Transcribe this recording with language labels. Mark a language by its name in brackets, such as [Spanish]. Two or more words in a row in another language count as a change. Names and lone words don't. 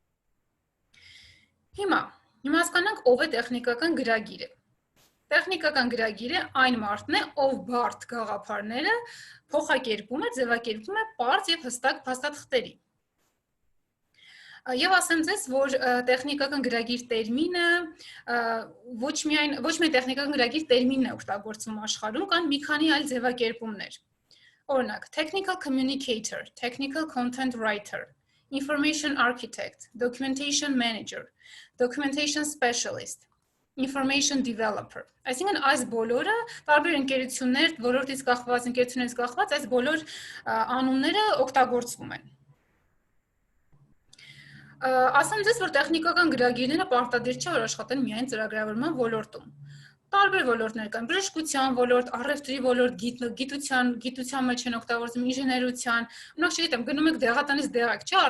[Armenian] Հիմա հասկանանք ով է տեխնիկական գրագիրը։ Տեխնիկական գրագիրը այն մարդն է, ով բարդ գաղափարները փոխակերպում է, ձևակերպում է պարզ եւ հստակ փաստաթղթերի։ Եվ ասեմ ձեզ, որ տեխնիկական գրագիր տերմինը ոչ միայն տեխնիկական գրագիր տերմինն է օգտագործվում աշխարհում, կան մի քանի այլ ձևակերպումներ։ Օրինակ, [English] technical communicator, technical content writer, information architect, documentation manager, documentation specialist, information developer. [Armenian] Այսինքն այս բոլորը տարբեր ընկերություններ, ոլորտից կախված ընկերություններից կախված այս բոլոր անունները օգտագործվում են։ Ասեմ ձեզ, որ տեխնիկական գրագիրները պարտադիր չէ, որ աշխատեն միայն ծրագրավորման ոլորտում։ Տարբեր ոլորտներ կան, բժշկության ոլորտ, առևտրի ոլորտ, գիտության մեջ են օգտագործում, ինժեներության, օրինակ չգիտեմ, գնում եք դեղատանից դեղակ չի